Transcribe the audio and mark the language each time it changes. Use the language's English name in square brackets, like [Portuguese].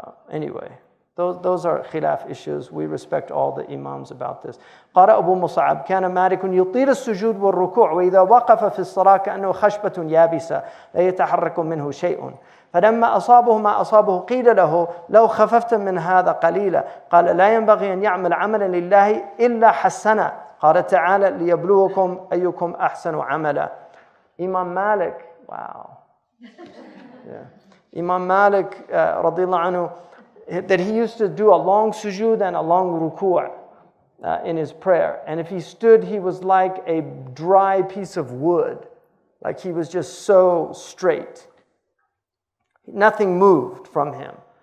[English] Anyway, those are khilaf issues. We respect all the imams about this. [Arabic] قال أبو مصعب كان مالك يطيل السجود والركوع وإذا وقف في الصلاة كأنه خشبة يابسة لا يتحرك منه شيء فلما أصابه ما أصابه قيل له لو خففت من هذا قليلا قال لا ينبغي أن يعمل عملا لله إلا حسنه قال تعالى ليبلوكم أيكم أحسن عملا. [English] Imam Malik, wow. Yeah. Imam Malik radiyallahu anhu, that he used to do a long sujood and a long ruku' in his prayer. And if he stood, he was like a dry piece of wood. Like he was just so straight. Nothing moved from him.